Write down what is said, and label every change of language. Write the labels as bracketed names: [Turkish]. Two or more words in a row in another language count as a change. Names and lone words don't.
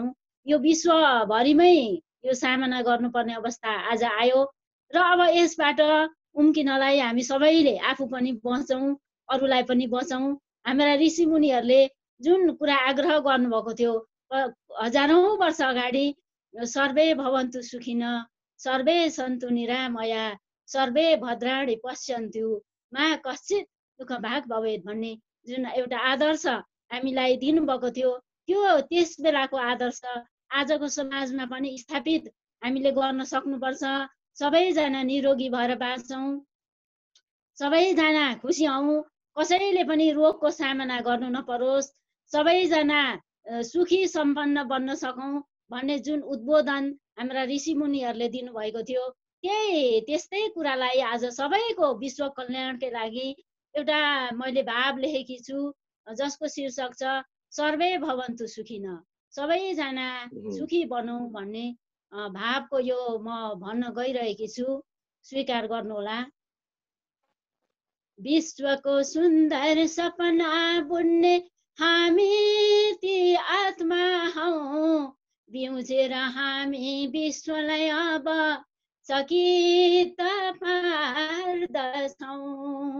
[Nepali] यो विश्वभरिमै यो सामना गर्नुपर्ने अवस्था आज आयो र अब यसबाट उम्किनलाई हामी सबैले आफू पनि बचौँ, अरूलाई पनि बचौँ। हाम्रा ऋषिमुनिहरूले जुन कुरा आग्रह गर्नुभएको थियो हजारौँ वर्ष अगाडि, [Sanskrit] सर्वे भवन्तु सुखिन, सर्वे सन्तु निरामया, सर्वे भद्राणि पश्यन्तु मा कश्चित् दुःख भाग भवेत् [Nepali] भन्ने जुन एउटा आदर्श हामीलाई दिनुभएको थियो, त्यो त्यस बेलाको आदर्श आजको समाजमा पनि स्थापित हामीले गर्न सक्नुपर्छ। सबैजना निरोगी भएर बाँचौँ, सबैजना खुसी हौँ, कसैले पनि रोगको सामना गर्नु नपरोस्, सबैजना सुखी सम्पन्न बन्न सकौँ भन्ने जुन उद्बोधन हाम्रा ऋषिमुनिहरूले दिनुभएको थियो, त्यस्तै कुरालाई आज सबैको विश्व कल्याणकै लागि एउटा मैले भाव लेखेकी छु, जसको शीर्षक छ [Sanskrit] सर्वे भवन्तु सुखिन, [Nepali] सबैजना सुखी बनौँ भन्ने भावको यो म भन्न गइरहेकी छु, स्वीकार गर्नुहोला। विश्वको सुन्दर सपना बुन्ने हामी ती आत्मा हौँ, बिउजेर हामी विश्वलाई अब चकित पार्दछौँ।